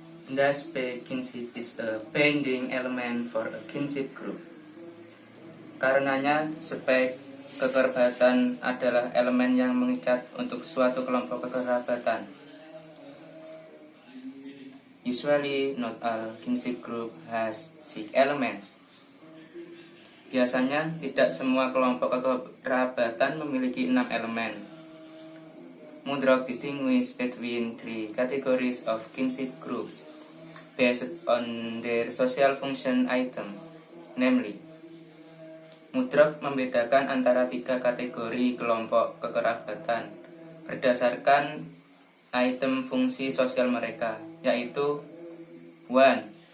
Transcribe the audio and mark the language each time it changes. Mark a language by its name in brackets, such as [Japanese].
[English] Thus, kinship is a binding element for a kinship group. [Indonesian] Karenanya, spek kekerabatan adalah elemen yang mengikat untuk suatu kelompok kekerabatan. [English] Usually, not all kinship group has 6 elements. [Indonesian] Biasanya, tidak semua kelompok kekerabatan memiliki 6 elemen. [English] Mudrok distinguish between 3 categories of kinship groups based on their social function item, namely. [Indonesian] Mudrok membedakan antara 3 kategori kelompok kekerabatan berdasarkan item fungsi sosial mereka, yaitu 1.